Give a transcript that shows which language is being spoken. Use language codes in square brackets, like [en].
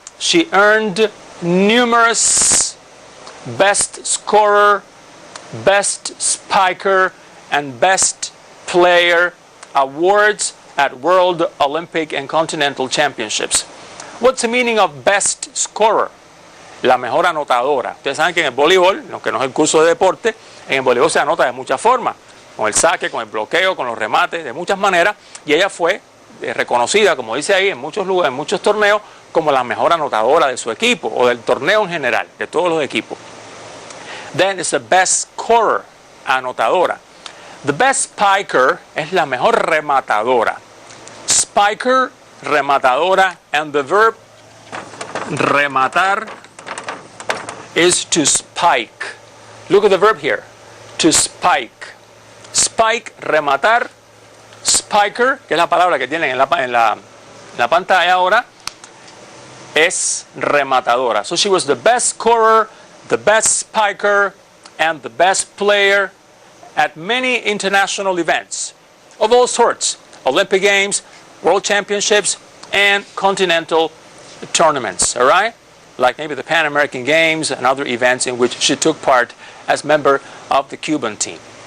[en] She earned numerous best scorer, best spiker, and best player awards at World, Olympic, and Continental Championships. What's the meaning of best scorer? [es] La mejor anotadora. Ustedes saben que en el voleibol, aunque no es el curso de deporte, en el voleibol se anota de muchas formas. Con el saque, con el bloqueo, con los remates, de muchas maneras. Y ella fue reconocida, como dice ahí, en muchos lugares, en muchos torneos, como la mejor anotadora de su equipo, o del torneo en general, de todos los equipos. [en] Then it's the best scorer, anotadora. The best spiker [es] es la mejor rematadora. [en] Spiker, rematadora, and the verb rematar is to spike. Look at the verb here, to spike. Spike, rematar. [es] Spiker, que es la palabra que tienen en la pantalla ahora, es rematadora. [en] So she was the best scorer, the best spiker, and the best player at many international events of all sorts. Olympic Games, World Championships, and continental tournaments, all right? Like maybe the Pan American Games and other events in which she took part as member of the Cuban team.